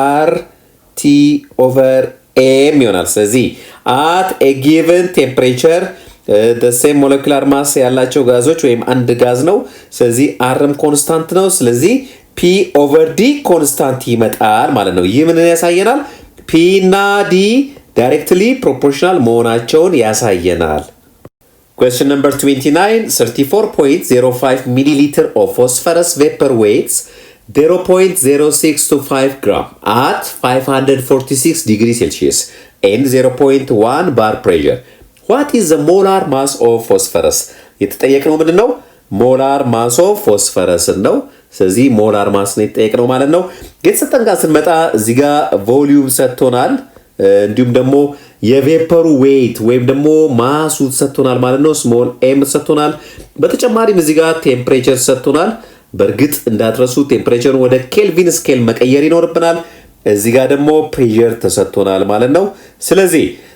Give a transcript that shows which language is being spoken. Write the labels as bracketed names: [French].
[Amharic] RT over M ይሆናል። ስለዚህ [English] at a given temperature the same molecular mass [Amharic] ያላቸው ጋዞች ወይም አንድ ጋዝ ነው። ስለዚህ Rም ኮንስታንት ነው። ስለዚህ P over D ኮንስታንት ይመጣል ማለት ነው። ይህ ምንን ያሳየናል? [English] P እና D directly proportional [Amharic] መሆናቸውን ያሳየናል። [English] Question number 29 34.05 milliliter of phosphorus vapor weights 0.0625 gram at 546 degrees Celsius and 0.1 bar pressure. What is the molar mass of phosphorus? [Amharic] የተጠየቅነው ምንድን ነው? ሞላር ማስ ኦፍ ፎስፈረስ ነው። ስለዚህ ሞላር ማስ ነው የተጠየቅነው ማለት ነው። የተሰጠን ጋር ስንመጣ እዚህ ጋር ቮሊዩም ሰጥቶናል፣ እንዲሁም ደግሞ የቬፐሩ ዌይት ወይም ደግሞ ማሱ ሰጥቶናል ማለት ነው። ስሞል ኤም ሰጥቶናል። በተጨማሪም እዚህ ጋር ቴምፕሬቸር ሰጥቶናል። በእርግጥ እንዳትረሱ ቴምፕሬቸሩን ወደ ኬልቪን ስኬል መቀየር ይኖርብናል። እዚህ ጋር ደግሞ ፕሬሸር ተሰጥቶናል ማለት ነው። ስለዚህ